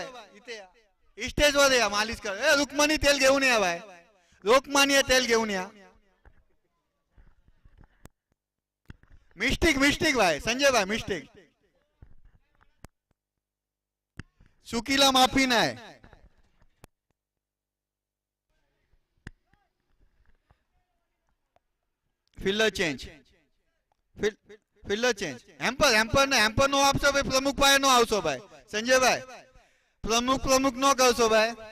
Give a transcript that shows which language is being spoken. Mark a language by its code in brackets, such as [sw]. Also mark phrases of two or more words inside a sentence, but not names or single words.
[mr] इथे या, स्टेज वर या, मालिश कर. रुक्मणी तेल घेऊन या भाई, रुक्मणी तेल घेऊन या. मिस्टेक भाई संजय भाई, मिस्टेक. चुकीला माफी नाही. [en] Fielder change. [gu] હેમ્પર નો આપશો ભાઈ, પ્રમુખ ભાઈ નો આવશો ભાઈ. સંજયભાઈ પ્રમુખ નો કરશો ભાઈ.